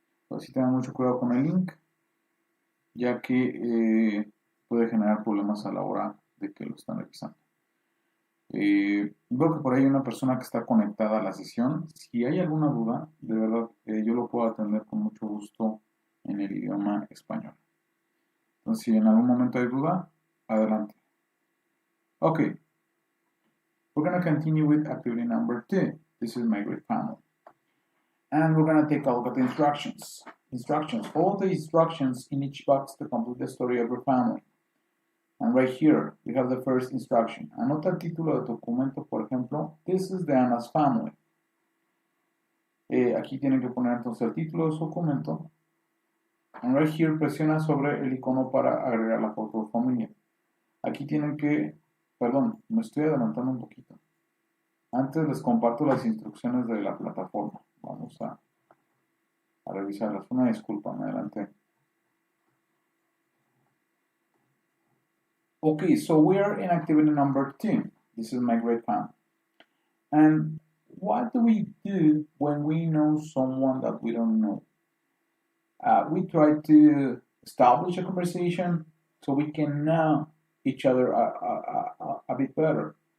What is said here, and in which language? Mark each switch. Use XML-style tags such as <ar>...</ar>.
<es>Así tengan mucho cuidado con el link, ya que puede generar problemas a la hora de que lo están revisando. Veo que por ahí hay una persona que está conectada a la sesión. Si hay alguna duda, de verdad, yo lo puedo atender con mucho gusto en el idioma español. Entonces, si en algún momento hay duda, adelante.</es> <en>Okay, we're going to continue with activity number 2. This is my great family. And we're going to take a look at the instructions. Follow the instructions in each box to complete the story of your family. And right here, we have the first instruction.</en> <es>Anota el título de tu documento, por ejemplo,</es> <en>This is the Anna's family.</en> <es>Aquí tienen que poner entonces el título de su documento.</es> <en>And right here,</en> <es>presiona sobre el icono para agregar la foto de familia. Aquí tienen que, perdón, me estoy adelantando un poquito. Antes les comparto las instrucciones de la plataforma. Vamos a revisarlas. Una disculpa, me adelanté.</es> <en>Okay, so we are in activity number 2. This is my great family. And what do we do when we know someone that we don't know? We try to establish a conversation so we can know each other a bit better.</en>